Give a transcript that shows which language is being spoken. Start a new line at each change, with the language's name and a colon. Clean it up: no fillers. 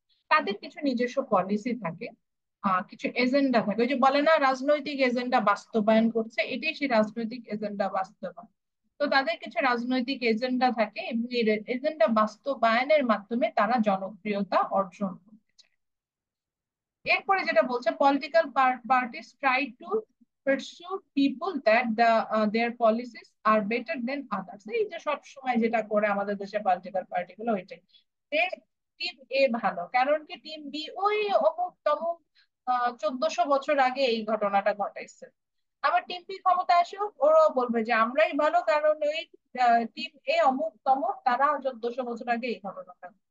Bangla: তাদের কিছু নিজস্ব পলিসি থাকে, কিছু এজেন্ডা থাকে, ওই যে বলে না রাজনৈতিক এজেন্ডা বাস্তবায়ন করছে, এটাই সেই রাজনৈতিক এজেন্ডা বাস্তবায়ন। তো তাদের কিছু রাজনৈতিক এজেন্ডা থাকে এবং এই এজেন্ডা বাস্তবায়নের মাধ্যমে তারা জনপ্রিয়তা অর্জন করতে চায়। এরপরে যেটা বলছে
English: Political parties try to pursue people that their policies are better than others।
Bangla: এই যে সব সময় যেটা করে আমাদের দেশে পলিটিক্যাল পার্টি গুলো ওইটাই, যে টিম এ ভালো, কারণ কি টিম বি ওই অমুক তমুক 1400 বছর আগে এই ঘটনাটা ঘটাইছে। আবার টিম বি ক্ষমতা আসেও ওরাও বলবে যে আমরাই ভালো, কারণ ওই টিম এ অমুক তমুক তারা 1400 বছর আগে এই ঘটনাটা।